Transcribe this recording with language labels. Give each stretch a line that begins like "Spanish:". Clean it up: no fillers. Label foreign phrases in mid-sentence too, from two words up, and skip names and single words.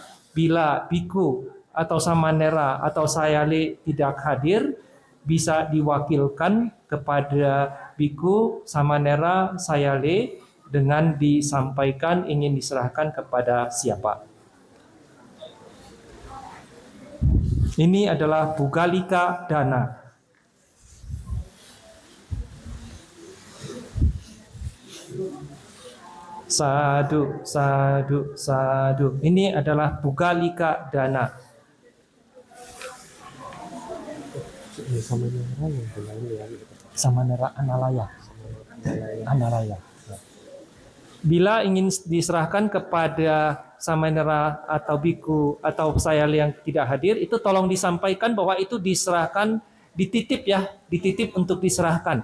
Indonesian: Bila biku atau samanera atau sayale tidak hadir, bisa diwakilkan kepada biku, samanera, sayale dengan disampaikan ingin diserahkan kepada siapa. Ini adalah
Pali: Pugalika Dana. Sadu, sadu, sadu.
Indonesian: Ini adalah
Pali: Pugalika Dana.
Indonesian: Samanera Analaya. Analaya. Bila ingin diserahkan kepada samanera atau biku atau sayale yang tidak hadir, itu tolong disampaikan bahwa itu diserahkan, dititip ya, dititip untuk diserahkan.